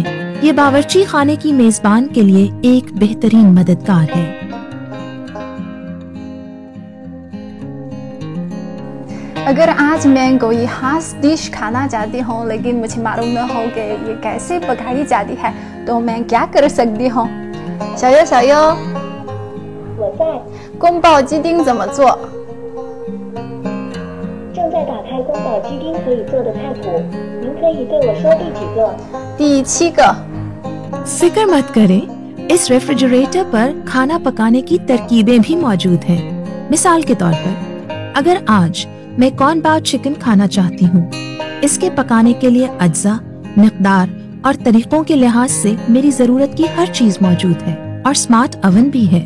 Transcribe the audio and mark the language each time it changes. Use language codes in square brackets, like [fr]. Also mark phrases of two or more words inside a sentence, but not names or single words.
[ur] یہ باورچی خانے کی میزبان کے لیے ایک بہترین مددگار ہے. اگر آج میں کوئی خاص ڈش کھانا چاہتی ہوں لیکن مجھے معلوم نہ ہو کہ یہ کیسے پکائی جاتی ہے تو میں کیا کر سکتی ہوں? [zh] 小优小优，我在，宫保鸡丁怎么做？正在打开宫保鸡丁可以做的菜谱，您可以对我说第几个？第7个。 [ur] فکر مت کریں، اس ریفریجریٹر پر کھانا پکانے کی ترکیبیں بھی موجود ہیں. مثال کے طور پر، اگر آج میں کارن باؤ چکن کھانا چاہتی ہوں، اس کے پکانے کے لیے اجزا، مقدار اور طریقوں کے لحاظ سے میری ضرورت کی ہر چیز موجود ہے اور [en] smart oven [ur] بھی ہے.